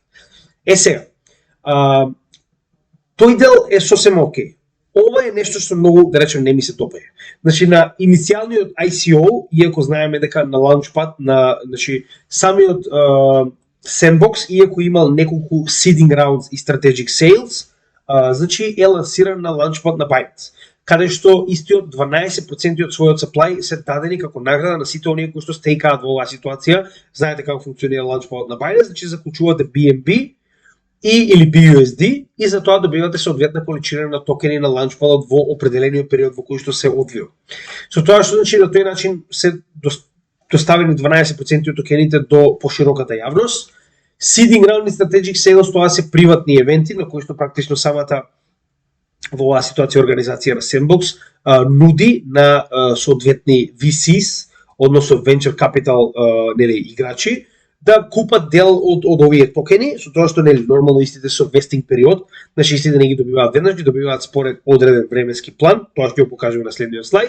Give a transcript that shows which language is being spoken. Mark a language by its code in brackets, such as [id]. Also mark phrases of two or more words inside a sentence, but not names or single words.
[mk] Сега, тој дел е сосема окей. Ова е нешто што многу, да речем, не ми се допаѓа. Значи на иницијалниот ICO, иако знаеме дека на Launchpad, значи самиот Sandbox, иако имал неколку [en] seeding rounds [mk] и [en] strategic sales, [mk] значи е лансиран на Launchpad на Binance, каде што истиот 12% од својот supply се дадени како награда на сите оние кои што стейкаат во оваа ситуација. Знаете како функционира Launchpad на Binance, значи заклучувате BNB или BUSD и за тоа добивате соодветна количина на токени на Launchpad во определениот период во кој што се одвива. Со тоа што значи на тој начин се доставени 12% од токените до пошироката јавност. [en] Seeding round и strategic sales, [mk] тоа се приватни евенти на кои што практично самата во оваа ситуација организација на Sandbox нуди на соодветни VCs, односно [en] venture capital [mk] играчи, да купат дел од овие токени, со тоа што нормално истите со вестинг период, значи истите не ги добиваат веднаш, ги добиваат според одреден временски план, тоа ќе го покажеме на следниот слайд.